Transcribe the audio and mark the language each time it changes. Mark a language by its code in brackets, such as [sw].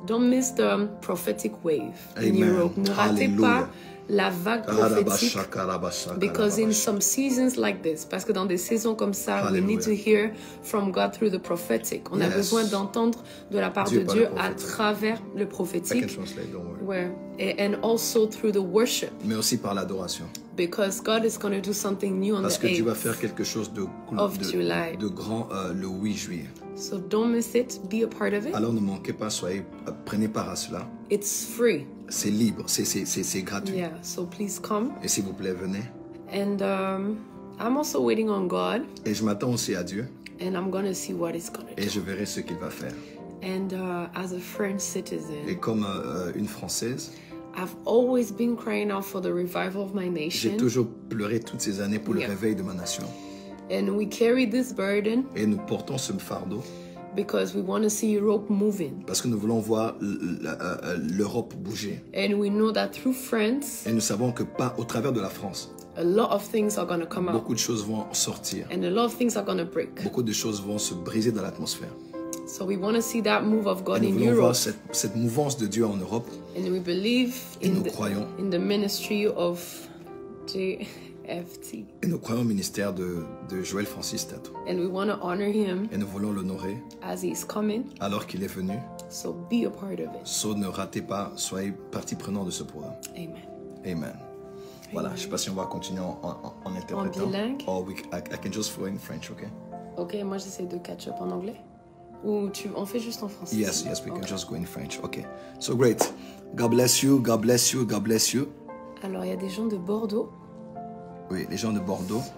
[en] Don't miss the prophetic wave in Europe. [fr] Ne ratez pas la vague prophétique. [en] Because in some seasons like this, [fr] parce que dans des saisons comme ça, [en] we need to hear from God through the prophetic. [fr] On a besoin d'entendre de la part de Dieu à travers le prophétique. [en] And also through the worship. [fr] Mais aussi par l'adoration. [en] Because God is going to do something new on the 8th. [fr] Parce que Dieu va faire quelque chose de grand le 8 juillet. [en] So don't miss it. Be a part of it. [fr] Alors ne manquez pas, prenez part à cela. [en] It's free. [fr] C'est libre, c'est gratuit. [en] Yeah, so please come. [fr] Et s'il vous plaît, venez. [en] And I'm also waiting on God. [fr] Et je m'attends aussi à Dieu. [en] And I'm going to see what he's going to do. [fr] Et je verrai ce qu'il va faire. [en] And as a French citizen. [fr] Et comme une Française. [en] I've always been crying out for the revival of my nation. [fr] J'ai toujours pleuré toutes ces années pour le réveil de ma nation. [en] And we carry this burden. [fr] Et nous portons ce fardeau. [en] Because we want to see Europe moving. [fr] Parce que nous voulons voir l'Europe bouger. [en] And we know that through France. [fr] Et nous savons que au travers de la France. [en] A lot of things are going to come out. [fr] Beaucoup de choses vont sortir. [en] And a lot of things are going to break. [fr] Beaucoup de choses vont se briser dans l'atmosphère. [en] So we want to see that move of God in [fr] Europe. Nous voulons voir cette mouvance de Dieu en Europe. [en] And we believe in the ministry of JFT. [fr] Et nous croyons au ministère de Joël Francis Tato. [en] And we want to honor him. [fr] Et nous voulons l'honorer. [en] As he's coming. [fr] Alors qu'il est venu. [en] So be a part of it. [fr] So ne ratez pas, soyez partie prenante de ce programme. Amen. Amen. Voilà, je ne sais pas si on va continuer en interprétant. En bilingue. [en] Or I can just flow in French, okay? [fr] Ok, moi j'essaie de [en] catch up [fr] en anglais. Ou on fait juste en français? [en] Yes, we can just go in French. Okay. So great. God bless you, God bless you, God bless you. [fr] Alors, il y a des gens de Bordeaux. Oui, les gens de Bordeaux.